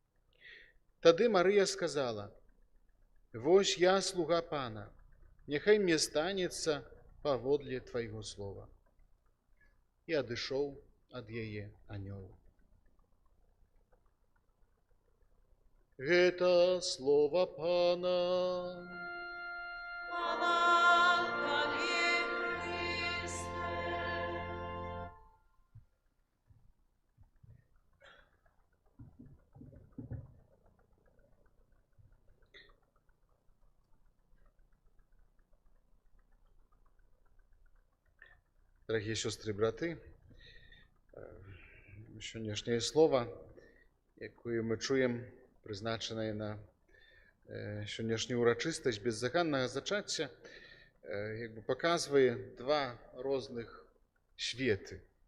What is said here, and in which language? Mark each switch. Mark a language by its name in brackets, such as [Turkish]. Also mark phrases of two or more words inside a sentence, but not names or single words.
[Belarusian] Тады Марыя сказала: Вось я, слуга Пана, няхай мне станецца паводле Твайго слова. І адышоў ад яе анёл. Гэта слова Пана. Хвала Табе, Христе. [Russian] Дорогие сестры и браты, [Belarusian] сённяшняе слово, якое мы чуем, прызначанае на сённяшнюю урачыстасць беззаганнага зачацця, показвае два розных светы.